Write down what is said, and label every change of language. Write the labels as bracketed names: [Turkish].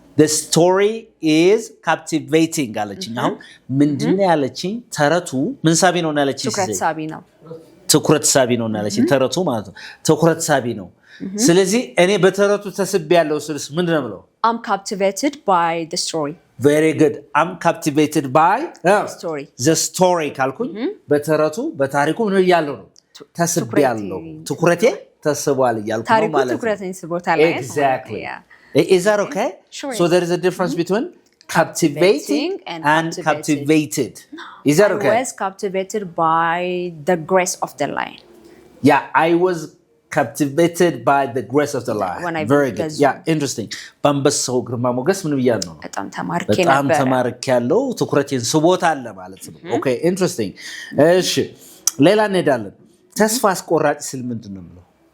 [English] the story is captivating [Amharic] አለችኝ አሁን ምንድነው ያለችኝ ተረቱ ምን ሳቢ ነው ያለችኝ ትኩረት ሳቢ ነው ያለችኝ ተረቱ ማለት ነው ትኩረት ሳቢ ነው ስለዚህ እኔ በተረቱ ተስቤ ያለው ስልስ ምንድነው ብለው [English] I'm captivated by the story very good I'm captivated by the story [Amharic] ካልኩኝ በተረቱ በታሪኩ ምን ያለው ነው ተስቤ ያለው ትኩረቴ ተስቧል ያልኩ ነው ማለት ነው ትኩረቴን ስቦታል [English] exactly is that okay sure. so there is a difference between captivating and captivated is that okay I was captivated by the grace of the line yeah I was captivated by the grace of the Lord. Very good. Yeah, interesting. [Amharic] በአንበሳው ግርማ ሞገስ ምን ብያለሁ ነው? በጣም ተማርኬ ነበር። በጣም ተማርኬ ያለው ትኩረቴን ስቦታል ማለት ነው። ኦኬ ኢንትረስቲንግ። እሺ ሌላ እንሄዳለን። ተስፋ አስቆራጭ ስል ምንድን ነው የምለው?